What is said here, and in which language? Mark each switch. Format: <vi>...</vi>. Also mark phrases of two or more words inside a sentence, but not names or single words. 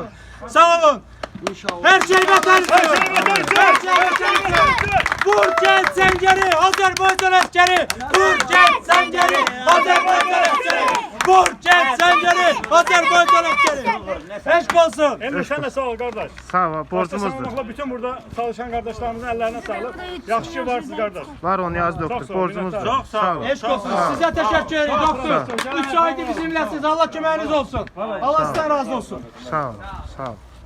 <az>Sağ olun. Hər şey vətən üçün. Hər şey vətən üçün. Vur gəl səngəri, Azərbaycan əskəri. Vur gəl səngəri, Azərbaycan əskəri. Vur gəl səngəri, Azərbaycan əskəri. Eşq olsun.</az> <tr>Emre sen de sağ ol kardeş.</tr> <az>Sağ ol,</az> <tr>Başta</tr> <az>borcumuzdur.</az> <tr>sağlamakla bütün burada çalışan kardeşlerimizin ellerine sağlık.</tr> <az>Yaxşı ki varsınız kardeş. Var o Niyazi</az> <tr>Çok</tr> <az>doktor, sağ ol, borcumuzdur.</az> <tr>Çok sağ olun.</tr> <az>Eşq olsun. Sizə təşəkkür ederim doktor. 3 aydır bizimləsiniz. Allah köməyiniz olsun. Allah sizdən razı olsun. Sağ ol, sağ ol.</az>